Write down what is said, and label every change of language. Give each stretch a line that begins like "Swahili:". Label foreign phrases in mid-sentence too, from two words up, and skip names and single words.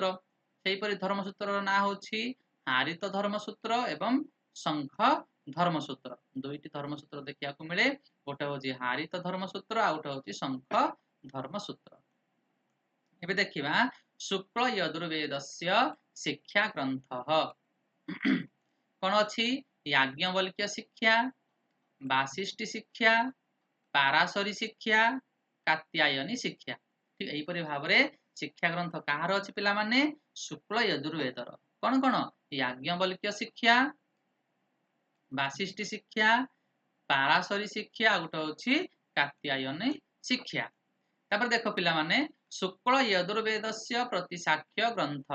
Odia: ସେହିପରି ଧର୍ମସୂତ୍ରର ନାଁ ହେଉଛି ହାରିତ ଧର୍ମସୂତ୍ର ଏବଂ ଶଙ୍ଖ ଧର୍ମସୂତ୍ର। 2ଟି ଧର୍ମସୂତ୍ର ଦେଖିବାକୁ ମିଳେ। ଗୋଟେ ହେଉଛି ହାରିତ ଧର୍ମସୂତ୍ର, ଆଉ ଗୋଟେ ହେଉଛି ଶଙ୍ଖ ଧର୍ମସୂତ୍ର। ଏବେ ଦେଖିବା ଶୁକ୍ଳ ଯଜୁର୍ବେଦସ୍ୟ ଶିକ୍ଷା ଗ୍ରନ୍ଥ କଣ ଅଛି? याज्ञवल्क्य शिक्षा, वासिष्ठी शिक्षा, पाराशरी शिक्षा, कात्यायनी शिक्षा। ଠିକ ଏହିପରି ଭାବରେ ଶିକ୍ଷା ଗ୍ରନ୍ଥ କାହାର ଅଛି ପିଲା ମାନେ? ଶୁକ୍ଳ ଯଜୁର୍ବେଦର। କଉଣ କଉଣ? ଯାଜ୍ଞବଳ୍କ୍ୟ ଶିକ୍ଷା, ବାସିଷ୍ଠୀ ଶିକ୍ଷା, ପାରାଶରୀ ଶିକ୍ଷା, ଆ ଗୋଟେ ଅଛି କାତ୍ୟାୟନୀ ଶିକ୍ଷା। ତାପର ଦେଖ ପିଲା ମାନେ ଶୁକ୍ଳ ଯଜୁର୍ବେଦସ୍ୟ ପ୍ରତିଶାଖ୍ୟ ଗ୍ରନ୍ଥ।